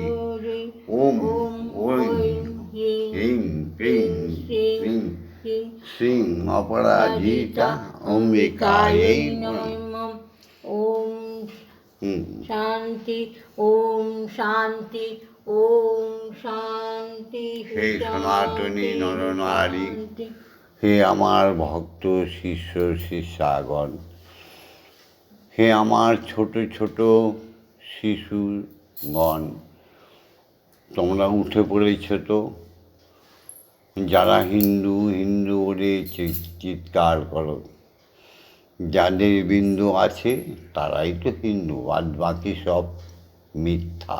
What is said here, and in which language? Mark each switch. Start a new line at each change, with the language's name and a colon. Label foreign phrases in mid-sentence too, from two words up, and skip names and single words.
Sanskrit: ओम ओं ह्रीं क्लीं श्रीं श्रीं अपराजिता अम्बिकायै नमः। ओम शांति, ओम शांति, ओम शांति।
Bangla: হে সনাতনী নরনারী, হে আমার ভক্ত শিষ্য শিষ্যাগণ, হে আমার ছোট ছোট শিশুগণ, তোমরা উঠে পড়েছ তো? যারা হিন্দু হিন্দু বলে চিৎকার করো, যাদের বিন্দু আছে তারাই তো হিন্দু, আর বাকি সব মিথ্যা।